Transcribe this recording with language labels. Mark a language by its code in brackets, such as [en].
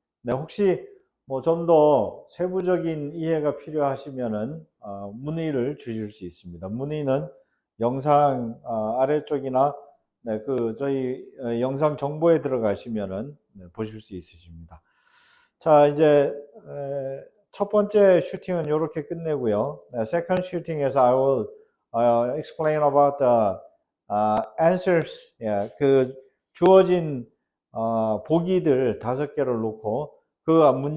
[ko] 네, 혹시 뭐 좀 더 세부적인 이해가 필요하시면은 문의를 주실 수 있습니다. 문의는 영상 아래쪽이나 네, 그 저희 영상 정보에 들어가시면은 보실 수 있으십니다. 자, 이제 첫 번째 슈팅은 이렇게 끝내고요. [en] second [ko] 슈팅에서 [en] I will explain about the answers. [ko] 예, 그 주어진 보기들 5개를 놓고 그 문장